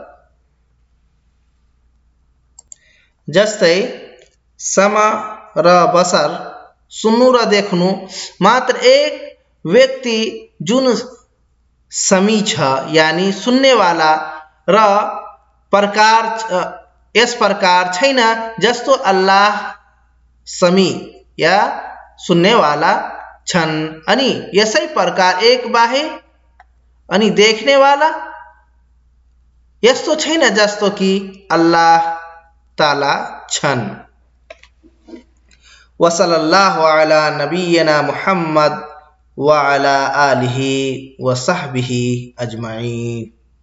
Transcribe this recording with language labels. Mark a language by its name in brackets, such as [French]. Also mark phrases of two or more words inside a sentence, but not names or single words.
[Nepali] जस्तै सम र बसर, सुन्नु र देख्नु। मात्र एक व्यक्ति जुन समी छ यानी सुन्नेवाला र यस प्रकार छैन जस्तो अल्लाह समी या सुन्नेवाला छन् अनि यसै प्रकार एक बाहे अनि देख्नेवाला यस्तो छैन जस्तो कि अल्लाह ताला छन्। [Arabic] وصلى الله على نبينا محمد وعلى آله وصحبه أجمعين.